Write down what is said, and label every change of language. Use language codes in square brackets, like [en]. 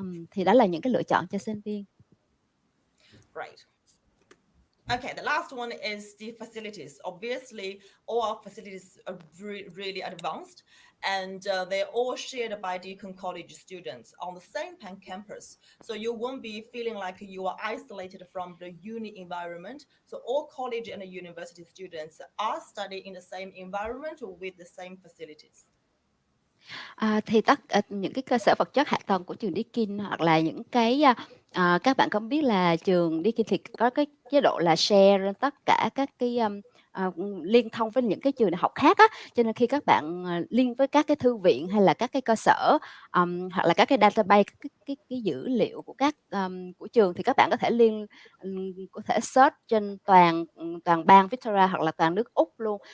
[vi] Thì đó là những cái lựa chọn cho sinh viên. [en] Right. Okay, the last one is the facilities. Obviously, all our facilities are really advanced, and they're all shared by Deakin College students on the same campus. So you won't be feeling like you are isolated from the uni environment. So all college and university students are studying in the same environment with the same facilities. [vi] Thì những cái cơ sở vật chất hạ tầng của trường DEAKIN, hoặc là những cái các bạn có biết là trường DEAKIN thì có cái chế độ là share tất cả các cái liên thông với những cái trường đại học khác á, cho nên khi các bạn liên với các cái thư viện hay là các cái cơ sở hoặc là các cái database, cái dữ liệu của của trường, thì các bạn có thể có thể search trên toàn bang Victoria hoặc là toàn nước Úc luôn.